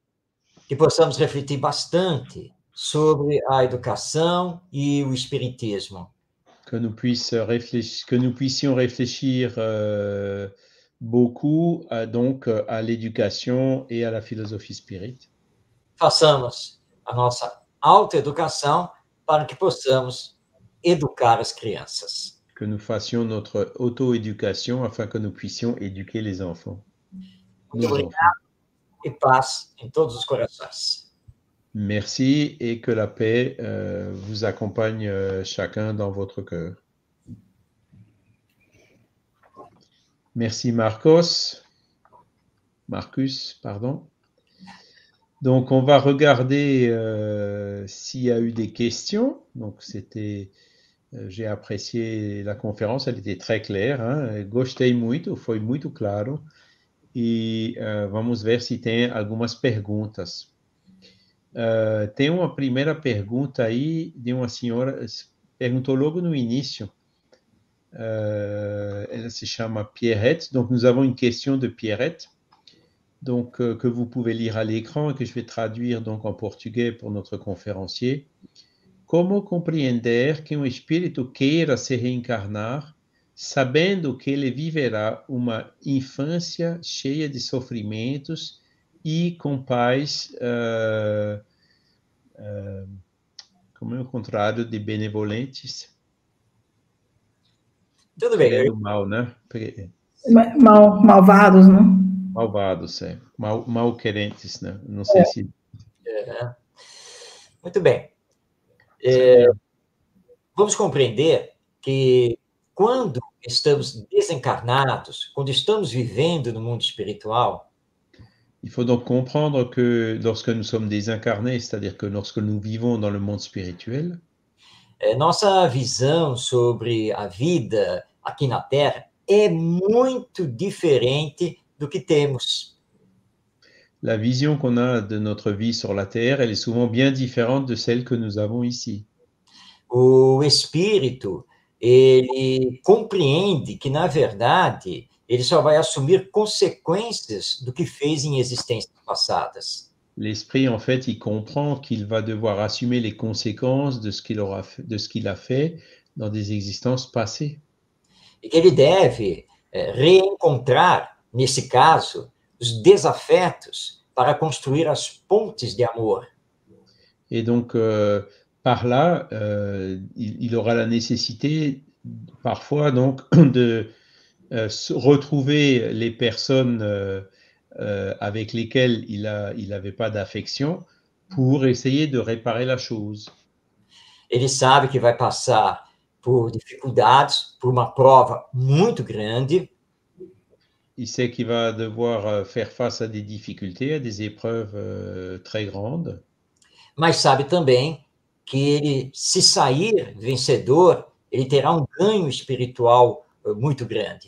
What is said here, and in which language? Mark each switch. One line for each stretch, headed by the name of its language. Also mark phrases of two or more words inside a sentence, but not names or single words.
Portuguese: Que possamos refletir bastante sobre a educação e o espiritismo.
French: Que nous puissions réfléchir beaucoup à l'éducation et à la philosophie spirit.
Portuguese: Façamos a nossa autoeducação para que possamos educar as crianças.
French: Que nous fassions notre auto-éducation afin que nous puissions éduquer les enfants.
Portuguese: Muito obrigado e paz em todos os corações.
French: Merci et que la paix vous accompagne chacun dans votre cœur. Merci Marcus, pardon. Donc, on va regarder s'il y a eu des questions. Donc, j'ai apprécié la conférence, elle était très claire. Hein?
Portuguese: Gostei muito, foi muito claro. E vamos ver se tem algumas perguntas. Tem uma primeira pergunta aí de uma senhora, perguntou logo no início.
French: Elle se chama Pierrette. Donc, nous avons une question de Pierrette. Donc, que vous pouvez lire à l'écran et que je vais traduire donc en portugais pour notre conférencier.
Portuguese: Como compreender que um espírito queira se reencarnar, sabendo que ele viverá uma infância cheia de sofrimentos e com pais, como é o contrário de benevolentes? Tudo bem. Querendo mal, né? Malvados, né? Malvados, mal querentes, né? Não sei se... Muito bem. Vamos compreender que quando estamos desencarnados, quando estamos vivendo no mundo espiritual,
French: il faut donc comprendre que lorsque nous sommes désincarnés, c'est-à-dire que lorsque nous vivons dans le monde spirituel,
Portuguese: nossa visão sobre a vida aqui na Terra é muito diferente do que temos.
French: La vision qu'on a de notre vie sur la Terre, elle est souvent bien différente de celle que nous avons ici.
Portuguese: O espírito, ele compreende que, na verdade, ele só vai assumir consequências do que fez em existências passadas.
French: L'esprit, en fait, il comprend qu'il va devoir assumer les conséquences de ce qu'il a fait dans des existences passées.
Portuguese: E que ele deve reencontrar, nesse caso, os desafetos para construir as pontes de amor.
French: Et donc, par là, il aura la nécessité, parfois, donc, de retrouver les personnes avec lesquelles il n'avait pas d'affection pour essayer de réparer la chose.
Portuguese: Ele sabe que vai passar por dificuldades, por uma prova muito grande.
French: Il sait qu'il va devoir faire face à des difficultés, à des épreuves très grandes.
Portuguese: Mas sabe também que ele, se sair vencedor, ele terá um ganho espiritual muito grande.